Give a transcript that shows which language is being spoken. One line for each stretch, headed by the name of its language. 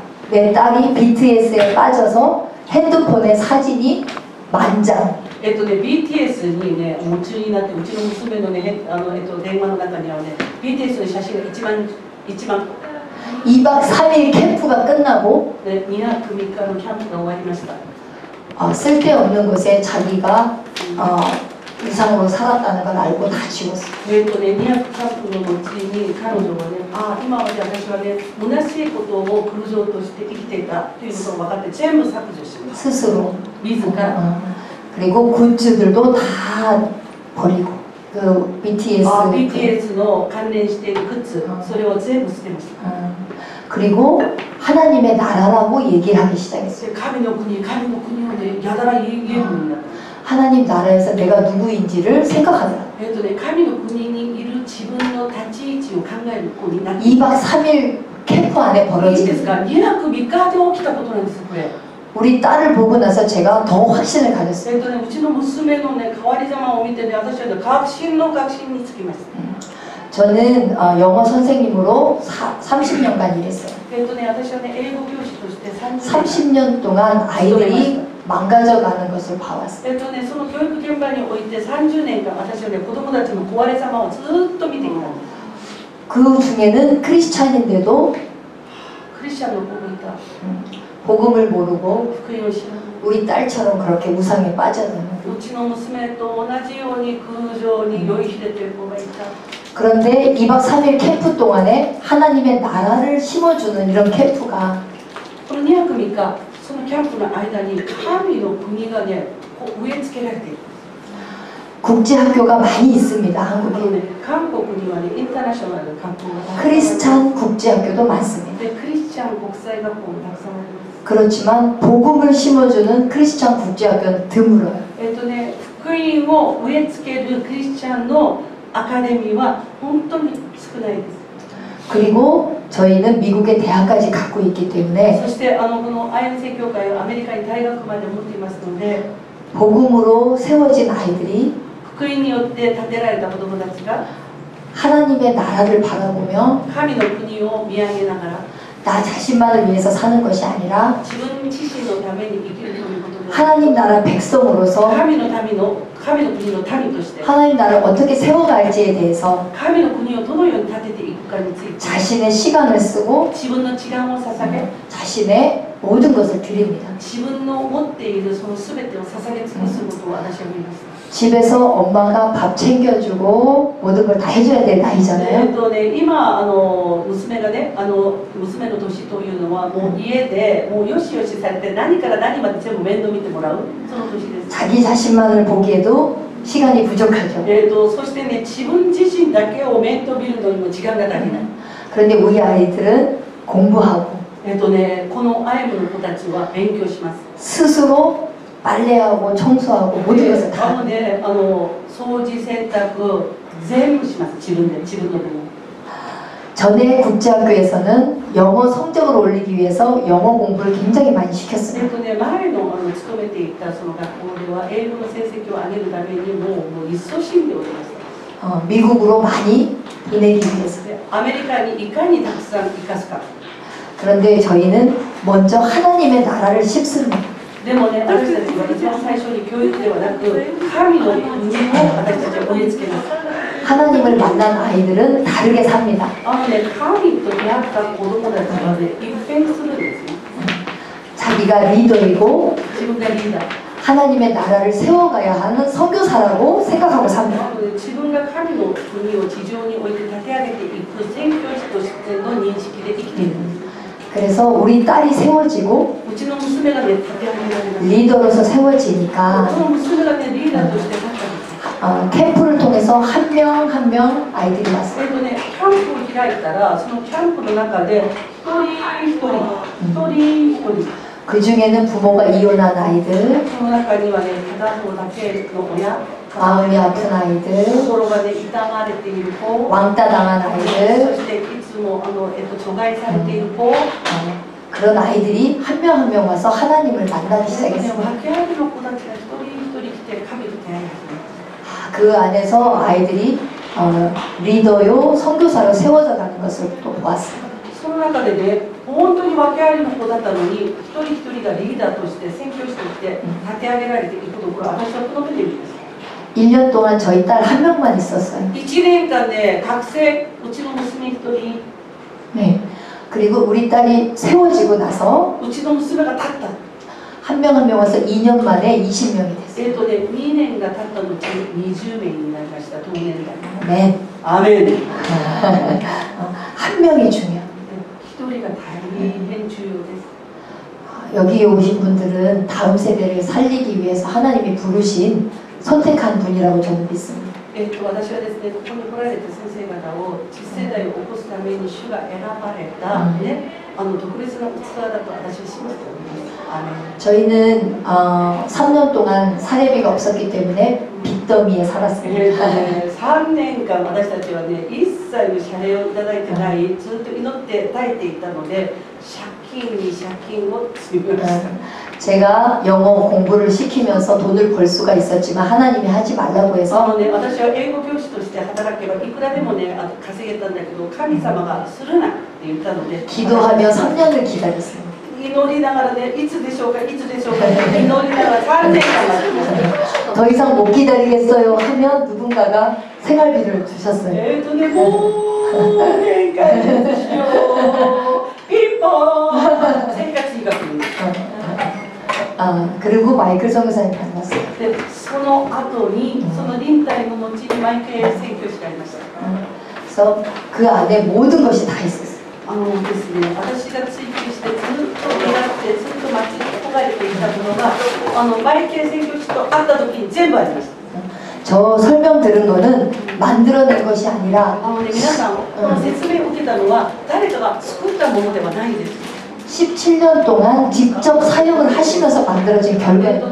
Korean: 내 딸이 BTS에 빠져서 핸드폰에 사진이 만장.
Japanese: BTS にね、夢中になって、うちの娘のね、電話の中にはね、BTS の写真が一番
Korean: 2박 3일 캠프가 끝나고
Japanese: 2泊3日のキャンプが終わりました。
Korean: 쓸데없는 곳에 자기가 이상으로 살았다는 걸 알고 다 지웠어요.
Japanese: 2泊3日の後に彼女はね、今まで私はね、虚しいことを苦情として生きていたということが分かって全部削除しました。
Korean: 스스로.
Japanese: 自ら。
Korean: 그리고 굿즈들도 다 버리고 그
Japanese: BTS の関連しているグッズ、それを全部捨てました。
Korean: 그리고 하나님의 나라라고 얘기를 하기 시작했어요.
Japanese: 神の国をね、やたら言えるようになった。
Korean: 하나님 나라에서 내가 누구인지를 생각하더라.
Japanese: 神の国にいる自分の立ち位置を考える子になって。
Korean: 2박 3일 캠프 안에 벌어진.
Japanese: いいですか？ 2泊3日で起きたことなんです、これ。
Korean: 우리 딸을 보고 나서 제가 더 확신을 가졌어요.
Japanese: うちの娘のね、変わり様を見てね、私はね、確信につきました。
Korean: 저는 영어 선생님으로 30년간 일했어요.
Japanese: 私はね、英語教師として
Korean: 30년 동안 아이들이 망가져가는 것을 봐왔어요.
Japanese: その教育現場において30年間、私はね、子供たちの壊れ様をずっと見てきたんです。
Korean: 그 중에는 크리스찬인데도
Japanese: クリスチャンの子もいた。
Korean: 복음을 모르고
Japanese: 福音を知らない。
Korean: 우리 딸처럼 그렇게 우상에 빠져드는.
Japanese: うちの娘と同じように空情に酔いしれている子がいた。
Korean: 그런데 2박 3일 캠프 동안에 하나님의 나라를 심어주는 이런 캠프가
Japanese: この2泊3日、そのキャンプの間に神の国がね、植え付けられている。
Korean: 국제학교가 많이 있습니다. 한국에.
Japanese: 韓国にはね、インターナショナルな学校が
Korean: 크리스찬 국제학교도 많습니다.
Japanese: で、クリスチャン国際学校もたくさんあります。
Korean: 그렇지만 복음을 심어주는 크리스찬 국제학교는 드물어요.
Japanese: 福音を植え付けるクリスチャンのアカデミーは本当に少ないです。
Korean: 그리고 저희는 미국의 대학까지 갖고 있기 때문에
Japanese: そしてこのアイアン聖教会はアメリカに大学まで持っていますので、
Korean: 복음으로 세워진 아이들이
Japanese: 福音によって建てられた子供たちが
Korean: 하나님의 나라를 바라보며
Japanese: 神の国を見上げながら
Korean: 나 자신만을 위해서 사는 것이 아니라
Japanese: 自分自身のために生きるということで
Korean: 하나님 나라 백성으로서
Japanese: 神の国の民として
Korean: 하나님 나라를 어떻게 세워갈지에 대해서
Japanese: 神の国をどのように立てていくかについて
Korean: 자신의 시간을 쓰고
Japanese: 自分の時間を捧げ
Korean: 자신의 모든 것을 드립니다.
Japanese: 自分の持っているその全てを捧げ尽くすことを私は見ます。
Korean: 집에서 엄마가 밥 챙겨주고 모든 걸 다 해줘야 될 나이잖아요.
Japanese: 今娘がね、娘の年というのはもう家でもうよしよしされて何から何まで全部面倒見てもらうその年です。
Korean: 자기 자신만을 보기에도 시간이 부족하죠.
Japanese: そしてね、自分自身だけを面倒見るのにも時間が足りない。
Korean: 그런데 우리 아이들은 공부하고
Japanese: このアイムの子たちは勉強します。
Korean: 스스로 빨래하고 청소하고 모든 것을 다
Japanese: 掃除洗濯全部します。自分の分。
Korean: 전에 국제학교에서는 영어 성적을 올리기 위해서 영어 공부를 굉장히 많이 시켰어요.
Japanese: 前の勤めていたその学校では英語の成績を上げるためにもう一層死んでおりました。
Korean: 미국으로 많이 보내기 위해서.
Japanese: アメリカにいかにたくさん行かすか。
Korean: 그런데 저희는 먼저 하나님의 나라를 씹습니다.
Japanese: でもね、私たちは一番最初に教育ではなく神の国を私たちは植え付けます。
Korean: 하나님을 만난 아이들은 다르게 삽니다.
Japanese: 神と出会った子供たちはね、一変するんですね。
Korean: 자기가 리더이고
Japanese: 自分がリーダー。
Korean: 하나님의 나라를 세워가야 하는 선교사라고 생각하고 삽니다.
Japanese: 自分が神の国を地上に置いて立て上げていく宣教師としての認識で生きているんです。
Korean: 그래서 우리 딸이 세워지고
Japanese: うちの娘がね、立て上げられました。
Korean: 리더로서 세워지니까
Japanese: その娘がね、リーダーとして立ったんですよ。
Korean: 캠프를 통해서 한 명 한 명 아이들이 왔어요.
Japanese: キャンプを開いたら、そのキャンプの中で一人一人、一人一人、
Korean: 그 중에는 부모가 이혼한 아이들,
Japanese: その中にはね、片方だけの親、
Korean: 마음이 아픈 아이들,
Japanese: 心がね、痛まれている子、
Korean: 왕따 당한 そ 아이들,
Japanese: していつも除外されている子、
Korean: 그런 아이들이 한 명 한 명 와서 하나님을 만나기
Japanese: そしてね、
Korean: 시작했어요.
Japanese: 訳ありの子たちが一人一人来て神と出会い始めた。
Korean: 그 안에서 아이들이 리더요 선교사로 세워져 가는 것을 또 보았어요.
Japanese: その中でね、本当に訳ありの子だったのに、一人一人がリーダーとして宣教師として立て上げられていくところ、私はこの目で見ました。
Korean: 1년 동안 저희 딸 한 명만 있었어요.
Japanese: 1年間で学生、うちの娘一人、
Korean: 네. 그리고 우리 딸이 세워지고 나서
Japanese: うちの娘が立った。
Korean: 한 명 한 명 와서 2년 만에 20명이 됐어요.
Japanese: 2年が経った後に20名になりました。同年代。
Korean: 네.
Japanese: アーメン。
Korean: 한 명이 중요해요.
Japanese: 一人が大変重要です。
Korean: 여기 오신 분들은 다음 세대를 살리기 위해서 하나님이 부르신 선택한 분이라고 저는 믿습니다.
Japanese: 私はですね、ここに来られた先生方を次世代を起こすために主が選ばれた、特別な器だと私は信じております。アーメン。
Korean: 저희는 3년 동안 사례비가 없었기 때문에 빚더미에 살았습니다.
Japanese: 3年間私たちはね、一切の謝礼をいただいてない、ずっと祈って耐えていたので、借金に借金を積みました。
Korean: 제가 영어 공부를 시키면서 돈을 벌 수가 있었지만 하나님이 하지 말라고 해서
Japanese: 私は英語教師として働けばいくらでもね、稼げたんだけど、神様がするなって言ったので、
Korean: 기도하며 3년을 기다렸어요.
Japanese: 祈りながらね、いつでしょうか、いつでしょうか、祈りながら3年間待ちました。
Korean: 더 이상 못 기다리겠어요 하면 누군가가 생활비를 주셨어요.
Japanese: もう年間ですよ。ピンポーン生活費が来るんです。
Korean: 그리고 마이클 선교사님 만났어요.
Japanese: で、その後に、その忍耐の後にマイケル宣教師がありました。
Korean: 그래서 그 안에 모든 것이 다 있었어요.
Japanese: ですね、私が追求してずっと願ってずっと待ち焦がれていたものがマイケル宣教師と会った時に全部ありました。
Korean: 저 설명 들은 거는 만들어낸 것이 아니라
Japanese: 皆さん、この説明を受けたのは誰かが作ったものではないんです。
Korean: 17년 동안 직접 사역을 하시면서 만들어진 결과예요.